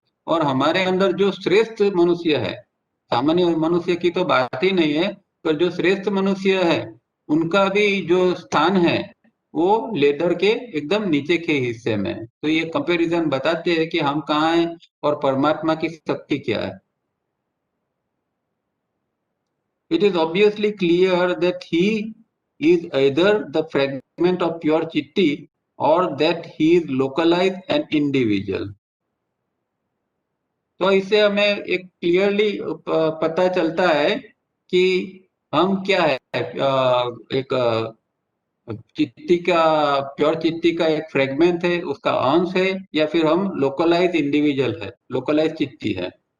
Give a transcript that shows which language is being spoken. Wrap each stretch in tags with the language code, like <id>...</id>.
<hi>और हमारे अंदर जो श्रेष्ठ मनुष्य है, सामान्य मनुष्य की तो बात ही नहीं है, पर जो श्रेष्ठ मनुष्य है उनका भी जो स्थान है वो लेदर के एकदम नीचे के हिस्से में है। तो ये कंपैरिजन बताते हैं कि हम कहाँ हैं और परमात्मा की शक्ति क्या है।</hi> <en>It is obviously clear that he is either the fragment of pure chitti or that he is localized and individual.</en> <hi>तो इससे हमें एक क्लियरली पता चलता है कि हम क्या है, एक चित्ती का, प्योर चित्ती का एक फ्रेगमेंट है, उसका अंश है, या फिर हम लोकलाइज इंडिविजुअल है, लोकलाइज चित्ती है।</hi>